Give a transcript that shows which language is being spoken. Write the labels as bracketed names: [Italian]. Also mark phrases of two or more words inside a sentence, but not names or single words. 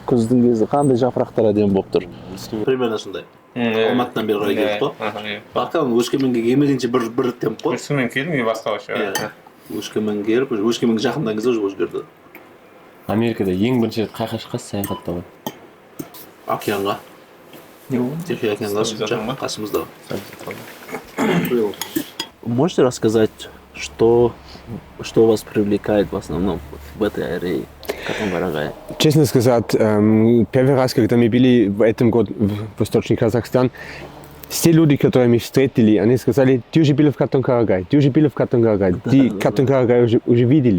[Kazakh] Күздің кезі қандай жапырақтар әдемі болып тұр. Примерно сондай. Алматыдан бері қарай келдік қой. Баққан Өскеменге келмегенше бір темп қой. Өскемен келдің, басқа вообще. Өскемен келіп, Өскеменге жақындан кезде уже өзгерді. Америкада ең бірінші рет қайға шыққансыз саяхаттауға? Океанға. [Russian] Тихий океан [Kazakh] қасымызда. [Russian] Можете рассказать, что вас привлекает в основном в этой аэрее, Катон Карагай? Честно сказать, первый раз, когда мы были в этом году в Восточный Казахстан, все люди, которые мы встретили, они сказали: ты уже был в Катон Карагай, ты Катон Карагай уже видели.